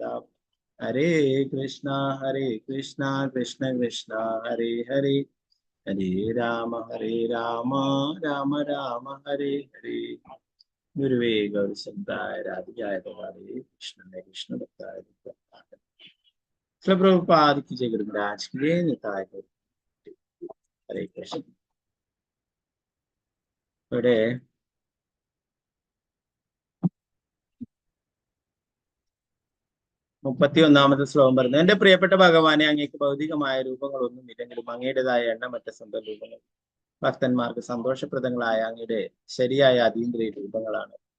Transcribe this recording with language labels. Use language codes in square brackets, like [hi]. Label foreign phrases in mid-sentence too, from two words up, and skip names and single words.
[sa] ഹരേ കൃഷ്ണ കൃഷ്ണ കൃഷ്ണ ഹരേ ഹരേ ഹരേ രാമ രാമ രാമ ഹരേ ഹരേ. ഗുരുവേ ഗൗരസന്തായ രാധികായ കൃഷ്ണനെ കൃഷ്ണ ഭക്തായ പ്രഭുപാദ് [hi] की जय. गुरु महाराज की जय. निताय गौर. [ml] ഹരേ കൃഷ്ണ. ഇവിടെ 31ാമത്തെ ശ്ലോകം പറയുന്നത്, എന്റെ പ്രിയപ്പെട്ട ഭഗവാനെ, അങ്ങേക്ക് ഭൗതികമായ രൂപങ്ങളൊന്നും ഇല്ലെങ്കിലും അങ്ങയുടേതായ എണ്ണമറ്റ സ്വന്തം രൂപങ്ങൾ ഭക്തന്മാർക്ക് സന്തോഷപ്രദങ്ങളായ അങ്ങയുടെ ശരിയായ അതീന്ദ്രിയ രൂപങ്ങളാണ്.